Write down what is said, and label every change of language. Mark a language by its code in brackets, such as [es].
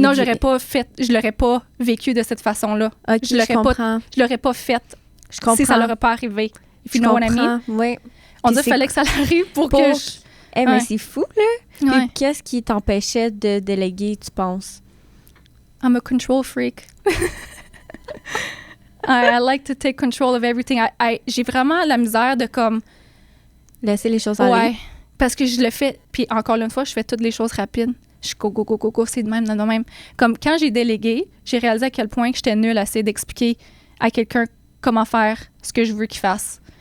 [fr] non, je l'aurais pas vécu de cette façon-là. Okay, je l'aurais pas fait si ça l'aurait pas arrivé. Je comprends, oui. On dit qu'il fallait que ça arrive pour que je... mais c'est fou, là. Ouais. Qu'est-ce qui t'empêchait de déléguer, tu penses? [en] I'm a control freak. I like to take control of everything. [fr] J'ai vraiment la misère de comme... laisser les choses aller. Ouais, parce que je le fais... Puis encore une fois, je fais toutes les choses rapides. Je suis go, c'est de même. Comme quand j'ai délégué, j'ai réalisé à quel point que j'étais nulle à essayer d'expliquer à quelqu'un comment faire ce que je veux qu'il fasse.